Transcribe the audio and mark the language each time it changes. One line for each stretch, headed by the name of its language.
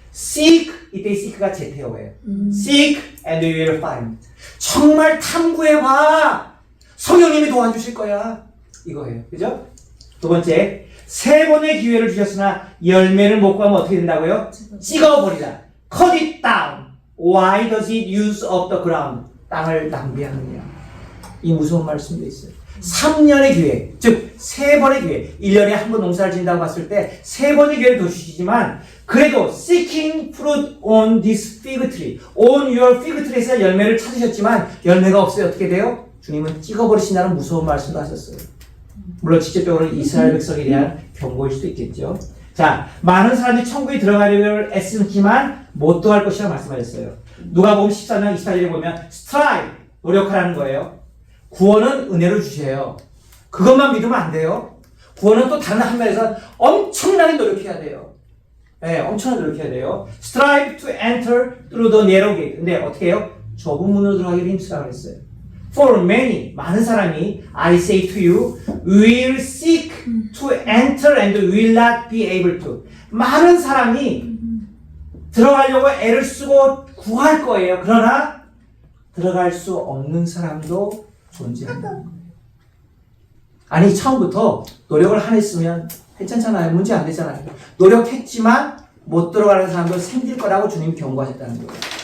Korean: Seek, 이때 seek가 제테오예요.
English: Seek and you will find.
Korean: 정말 탐구해봐. 성령님이 도와주실 거야. 이거예요. 그죠? 두 번째, 3번의 기회를 주셨으나 열매를 못 구하면 어떻게 된다고요? 찍어버리라.
English: Cut it down. Why does it use up the ground?
Korean: 땅을 낭비하느냐. 이 무서운 말씀도 있어요. 3년의 기회, 즉 3번의 기회. 1년에 한 번 농사를 짓는다고 봤을 때 3번의 기회를 더 주시지만 그래도
English: seeking fruit on this fig tree,
Korean: on your fig tree에서 열매를 찾으셨지만 열매가 없어요. 어떻게 돼요? 주님은 찍어버리신다는 무서운 말씀도 하셨어요. 물론 직접적으로 이스라엘 백성에 대한 경고일 수도 있겠죠. 자, 많은 사람들이 천국에 들어가려고 애쓰지만 못 들어갈 것이라 말씀하셨어요. 누가복음 14장 24절에 보면 strive, 노력하라는 거예요. 구원은 은혜로 주셔요. 그것만 믿으면 안 돼요. 구원은 또 다른 한 면에서 엄청나게 노력해야 돼요. 네, 엄청나게 노력해야 돼요.
English: strive to enter through the narrow gate.
Korean: 근데 어떻게 해요? 좁은 문으로 들어가기를 힘쓰라고 했어요.
English: For many,
Korean: 많은 사람이
English: I say to you, will seek to enter and will not be able to.
Korean: 많은 사람이 들어가려고 애를 쓰고 구할 거예요. 그러나 들어갈 수 없는 사람도 존재한다. 아니 처음부터 노력을 안 했으면 괜찮잖아요. 문제 안 되잖아요. 노력했지만 못 들어가는 사람도 생길 거라고 주님 경고하셨다는 거예요.